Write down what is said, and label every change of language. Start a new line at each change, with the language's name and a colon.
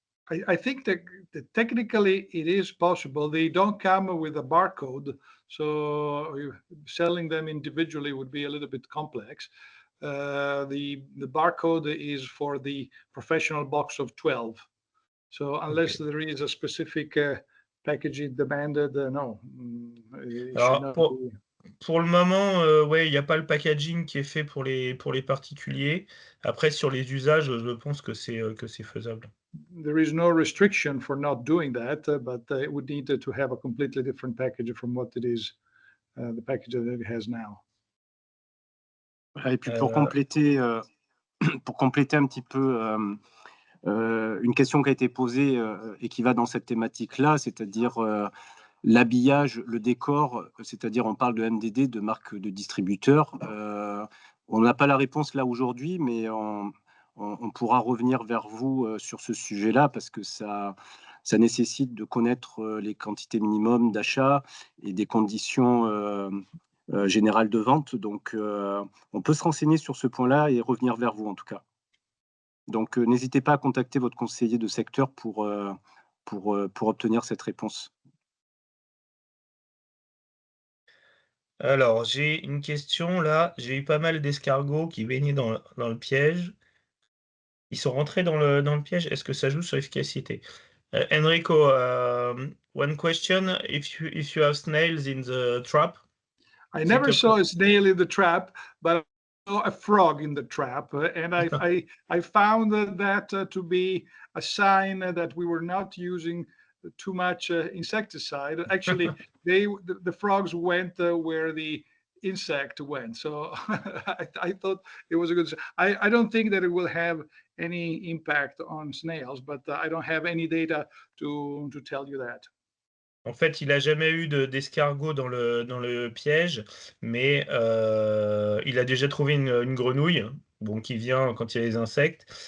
English: I think that technically it is possible. They don't come with a barcode, so selling them individually would be a little bit complex. The barcode is for the professional box of 12. So unless there is a specific packaging demanded, no. It should
French: Alors,
English: not be.
French: pour le moment, ouais, il n'y a pas le packaging qui est fait pour les particuliers. Après, sur les usages, je pense que c'est faisable.
English: There is no restriction for not doing that, but it would need to have a completely different package from what it is, the package that it has now.
French: Et puis pour compléter un petit peu une question qui a été posée et qui va dans cette thématique-là, c'est-à-dire l'habillage, le décor, c'est-à-dire on parle de MDD, de marque de distributeur. On n'a pas la réponse là aujourd'hui, mais on pourra revenir vers vous sur ce sujet-là parce que ça nécessite de connaître les quantités minimum d'achat et des conditions générales de vente. Donc, on peut se renseigner sur ce point-là et revenir vers vous en tout cas. Donc, n'hésitez pas à contacter votre conseiller de secteur pour obtenir cette réponse. Alors, j'ai une question là. J'ai eu pas mal d'escargots qui baignaient dans le piège. Ils sont rentrés dans le piège. Est-ce que ça joue sur l'efficacité?
English: Enrico, one question. If you have snails in the trap. I never saw a snail in the trap, but I saw a frog in the trap, and I found that to be a sign that we were not using too much insecticide. Actually, the frogs went where the insect went, so I thought it was a good. I don't think that it will have any impact on snails, but I don't have any data to tell you that.
French: En fait, il n'a jamais eu d'escargot dans le piège, mais il a déjà trouvé une grenouille, bon, qui vient quand il y a les insectes.